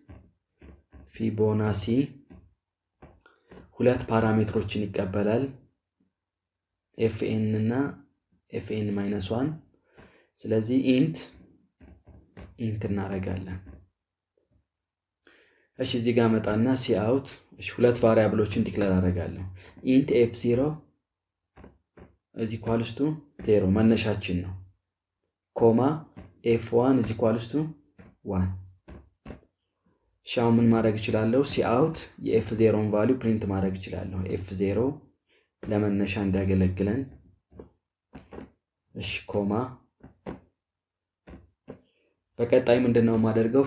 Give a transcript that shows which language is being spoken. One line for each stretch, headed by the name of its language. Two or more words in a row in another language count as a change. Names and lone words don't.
Amharic: ፊቦናሲ ሁለት ፓራሜትሮችን ይቀበላል፣ fn እና fn-1። ስለዚህ int እናደርጋለን። እሺ እዚህ ጋር መጣና cout ሁለት ቫሪያብሎችን ዲክሌር አደርጋለሁ።
English: int f0 is equals to 0
Amharic: መነሻችን ነው፣ ኮማ
English: f1 is equals to 1።
Amharic: ሻው ምን ማድረግ እችላለሁ? cout የf0ን ቫልዩ ፕሪንት ማድረግ እችላለሁ። f0 ለመነሻ እንዲያገለግለን። እሺ ኮማ በቀጣይ ምንድነው ማደርገው?